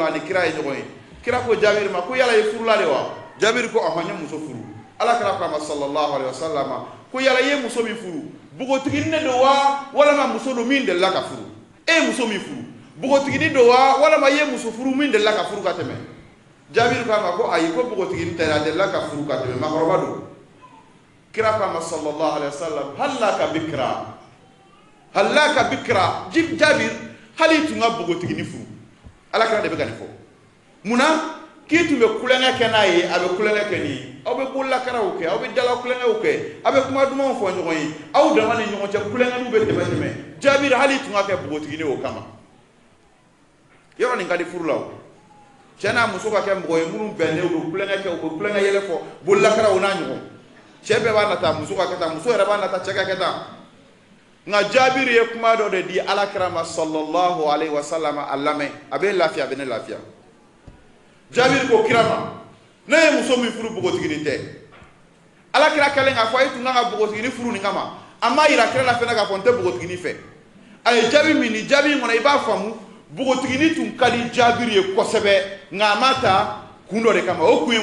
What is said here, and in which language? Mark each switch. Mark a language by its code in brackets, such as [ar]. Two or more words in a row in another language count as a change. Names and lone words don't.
[bm] la ani kira ye ɲɔgɔn ye kira ko Jabir ma ko yala i furula de wa Jabir ko ɔhɔn n ye muso furu alakira ko a ma [ar] صلى الله عليه وسلم [bm] ko yala i ye muso min furu bogotigini de don wa walama muso don min delila ka furu e ye muso min furu bogotigini don wa walama i ye muso furu min delila ka furu ka tɛmɛ Jabir ko a ma ko ayi ko bogotigini tɛ a delila ka furu ka tɛmɛ makɔrɔba don kira ko a ma [ar] صلى الله عليه وسلم هلا بكرا [bm] Jabir hali tun ka bogotigini furu alakira de bɛ ka nin fɔ munna k'i tun bɛ kulonkɛ kɛ n'a ye a bɛ kulonkɛ kɛ nin ye aw bɛ bololakaraw kɛ aw bɛ dala kulonkɛw kɛ aw bɛ kuma dumanw fɔ ɲɔgɔn ye aw dama ni ɲɔgɔn cɛ kulonkɛniw bɛ tɛmɛ Jabir hali tun ka kɛ bogotigini o kama yɔrɔ nin ka di furu la o cɛ n'a muso ka kɛ mɔgɔ ye minnu bɛnnen u bɛ kulonkɛ kɛ u bɛ kulonkɛ yɛlɛ fɔ bolilakaraw n'a ɲɔgɔn cɛ bɛɛ b'a nata muso ka kɛ tan muso yɛrɛ b'a nata cɛ ka kɛ tan nka Jabiri ye kuma dɔ de di alakira ma [ar] صلى الله عليه وسلم [bm] a lamɛn a bɛ lafiya a bɛ ne lafiya Jabiri ko kira ma ne ye muso min furu bogotigini tɛ alakira kɛlen k'a fɔ e tun kan ka bogotigini furu nin kama a ma yira kira la fɛnɛ k'a fɔ n tɛ bogotigini fɛ a ye jaabi min ni jaabi in kɔnɔ i b'a faamu bogotigini tun ka di Jabiri ye kosɛbɛ nka a ma ta kun dɔ de kama o kun ye